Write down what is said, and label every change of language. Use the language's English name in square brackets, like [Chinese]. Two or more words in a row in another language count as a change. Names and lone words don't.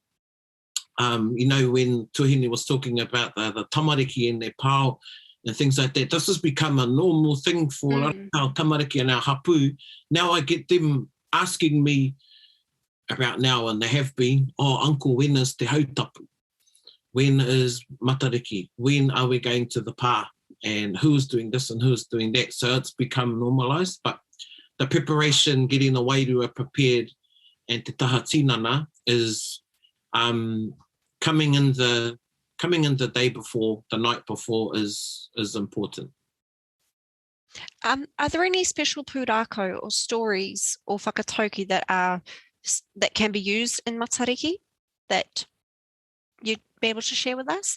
[English] When Tuhine was talking about the tamariki and their pāo and things like that, this has become a normal thing for our tamariki and our hapu. Now I get them asking me about now, and they have been, uncle, when is [Māori] te hautapu? [English] When is Matariki? When are we going to the pā? And who's doing this and who's doing that? So it's become normalised, but the preparation, getting the wairua prepared, and [Māori] te taha tinana [English] is coming in the day before, the night before is important. Are there any special pūrākau or stories or whakatauki that can be used in Matariki that you'd be able to share with us?